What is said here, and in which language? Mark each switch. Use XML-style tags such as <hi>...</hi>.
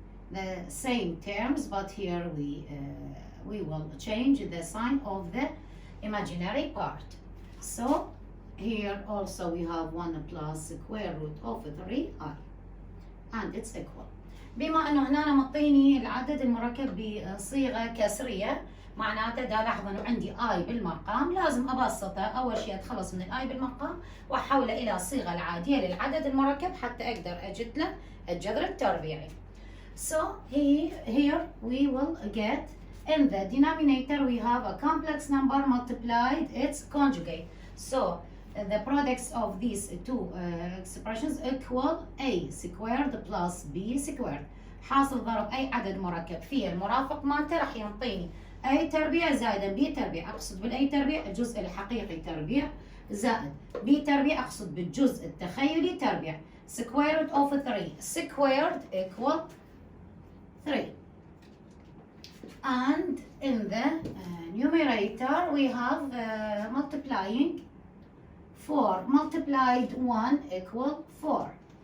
<en>The same terms, but here we will change the sign of the imaginary part. So here also we have 1 plus square root of 3i and it's equal.</en> <ar>بما انه هنا مطيني العدد المركب بصيغه كسريه، معناته دا لاحظ انه عندي اي بالمقام، لازم ابسطه. اول شيء اتخلص من الاي بالمقام واحوله الى الصيغه العاديه للعدد المركب حتى اقدر اجد له الجذر التربيعي.</ar> <en>So here we will get in the denominator we have a complex number multiplied its conjugate. So the products of these two expressions equal a squared plus b squared.</en> <ar>حاصل ضرب اي عدد مركب في المرافق مالته راح ينطيني a تربيع زائدا b تربيع. اقصد بالاي تربيع الجزء الحقيقي تربيع زائد b تربيع اقصد بالجزء التخيلي تربيع.</ar> <en>square root of 3 squared equal 3. And in the numerator we have multiplying 4 multiplied 1 equal 4.</en>